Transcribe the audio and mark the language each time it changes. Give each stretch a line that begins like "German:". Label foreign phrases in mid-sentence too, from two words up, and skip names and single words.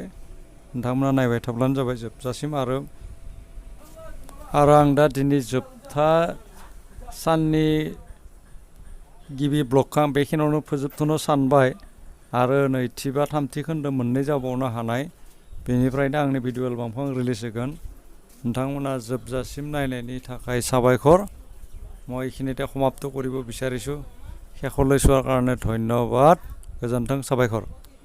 Bodo: नोंथांमोना नायबाय थाब्लानो जाबाय जोबजासिम आरो आं दा दिनै जोबथा साननि गिबि ब्लगखौ आं बेखिनियावनो फोजोबथ'नो सानबाय आरो नैथि बा थामथि खोन्दो मोननै जाबावनो हानाय बेनिफ्रायनो आंनि भिडिअ एलबामखौ आं रिलिज होगोन नोंथांमोना जोबजासिम नायनायनि थाखाय साबायखर
Assamese: মই এইখিনিতে সমাপ্ত কৰিব বিচাৰিছোঁ শেষলৈ চোৱাৰ কাৰণে ধন্যবাদ
Bodo: गोजोन्थों साबायखर